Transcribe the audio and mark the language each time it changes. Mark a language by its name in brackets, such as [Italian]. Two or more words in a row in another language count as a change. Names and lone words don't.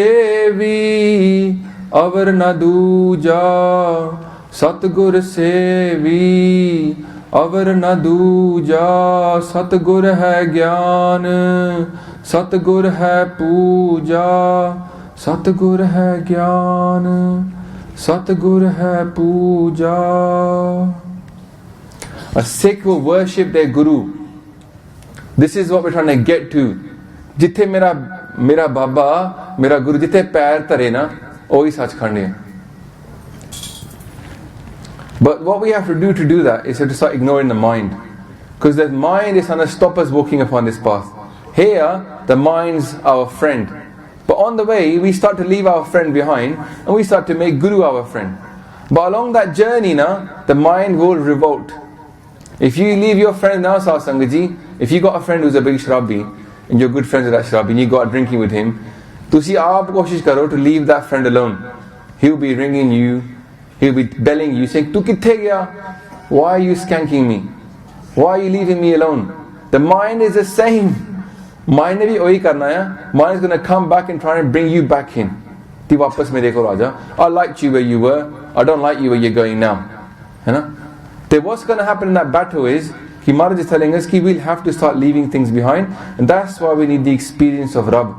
[Punjabi] ਸੇਵੀ ਅਵਰ ਨ ਦੂਜਾ, ਸਤਿਗੁਰੂ ਸੇਵੀ ਅਵਰ ਨ ਦੂਜਾ, ਸਤਿਗੁਰੂ ਹੈ ਗਿਆਨ, ਸਤਿਗੁਰੂ ਹੈ ਪੂਜਾ, ਸਤਿਗੁਰੂ ਹੈ ਗਿਆਨ, ਸਤਿਗੁਰੂ ਹੈ ਪੂਜਾ. [English] A Sikh will worship their Guru. This is what we're trying to get to. [Punjabi] ਜਿੱਥੇ ਮੇਰਾ ਬਾਬਾ, ਮੇਰਾ ਗੁਰੂ, ਜਿੱਥੇ ਪੈਰ ਤਰੇ ਨਾ, ਓਹੀ ਸੱਚਖੰਡ ਹੈ. [English] But what we have to do that is to start ignoring the mind. Because the mind is going to stop us walking upon this path. Here, the mind's our friend. But on the way, we start to leave our friend behind and we start to make Guru our friend. But along that journey now, the mind will revolt. If you leave your friend now, Satsangaji, if you got a friend who's a big shrabi and you're good friends with that shrabi and you go out drinking with him, [Punjabi] ਤੁਸੀਂ ਆਪ ਕੋਸ਼ਿਸ਼ ਕਰੋ [English] to leave that friend alone. He'll be ringing you, he'll be belling you, saying, [Punjabi] "ਤੂੰ ਕਿੱਥੇ ਗਿਆ? [English] Why are you skanking me? Why are you leaving me alone?" The mind is the same. [Punjabi] Mind ਨੇ ਭੀ ਓਹੀ ਕਰਨਾ ਹੈ. [English] Mind is going to come back and try and bring you back in. [Punjabi] ਤੀ ਵਾਪਸ ਮੇਰੇ ਕੋ ਰਾਜਾ. [English] I liked you where you were. I don't like you where you're going now. You know? Then what's going to happen in that battle is, Maharaj is telling us, we'll have to start leaving things behind, and that's why we need the experience of Rab.